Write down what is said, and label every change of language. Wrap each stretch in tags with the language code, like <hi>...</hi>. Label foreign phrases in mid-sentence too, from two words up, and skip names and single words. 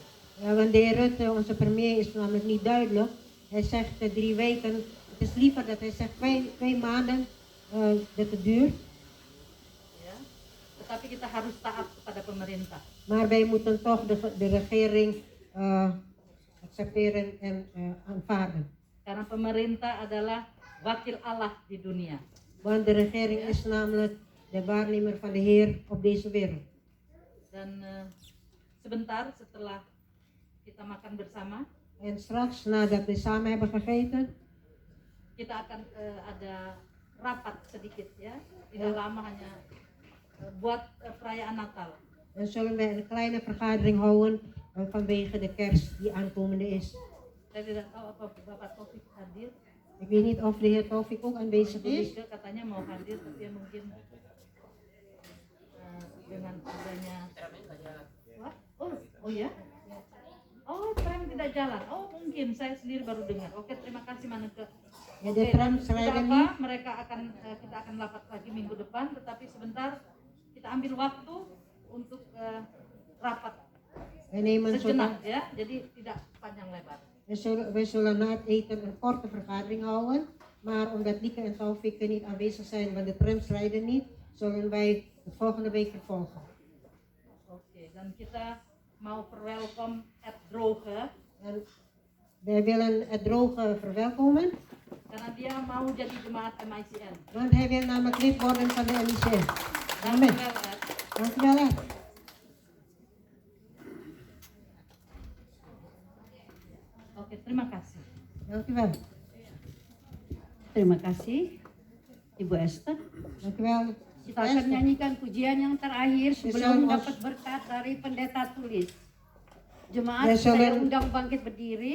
<nl>ja, want de heer Rutte, onze premier, is namelijk niet duidelijk. Hij zegt 3 weken. Het is liever dat hij zegt 2 maanden dat het duurt.</nl> <id>Ya. Tetapi kita harus taat kepada pemerintah.</id> <nl>Maar wij moeten toch de regering accepteren en aanvaarden.</nl> <id>Karena pemerintah adalah wakil Allah di dunia.</id> <nl>Want de regering is namelijk de waarnemer van de Heer op deze wereld.</nl> <id>Dan sebentar setelah kita makan bersama,</id> <nl>En straks, nadat we samen hebben gegeten,</nl> <id>kita akan ada rapat sedikit ya. Tidak lama, hanya buat perayaan Natal.</id> <nl>dan zullen wij een kleine vergadering houden vanwege de kerst die aankomende is.</nl> <id>Saya tidak tahu apa Bapak Taufik hadir.</id> <nl>Ik weet niet of de heer Taufik ook aanwezig</nl> <id>Ibu</id> <nl>is.</nl> <id>Mika katanya mau hadir, tapi ya mungkin dengan adanya Wah? Oh ya? Oh, tram tidak jalan. Oh, mungkin saya sendiri baru dengar. Oke, terima kasih Maneke.</id> <nl>Ja, de tram</nl> <id>Tidak</id> <nl>rijden</nl> <id>apa,</id> <nl>niet.</nl> <id>mereka akan kita akan rapat lagi minggu depan, tetapi sebentar kita ambil waktu untuk rapat</id> <nl>Wij nemen</nl> <id>sejenak ya, jadi tidak panjang lebar.</id> <nl>we zullen na het eten een korte vergadering houden. Maar omdat Lieke en Taufik niet aanwezig zijn, want de trams rijden niet, zullen wij de volgende week vervolgen.</nl> <id>Oke, dan kita mau verwelkom Ed Droge</id> <nl>En wij willen het droge verwelkomen,</nl> <id>karena dia mau jadi jemaat MICN.</id> <nl>want hij wil namelijk lid worden van de MICN. Amen. Dankjewel Ed. Dankjewel, Ed.</nl> <id>Oke, terima kasih.</id> <nl>Dankjewel.</nl> <id>Terima kasih Ibu Esther.</id> <nl>Dankjewel.</nl> <id>Kita akan nyanyikan pujian yang terakhir sebelum Yes, dapat berkat dari pendeta tulis. Jemaat, Yes, saya Solen. undang bangkit berdiri.</id>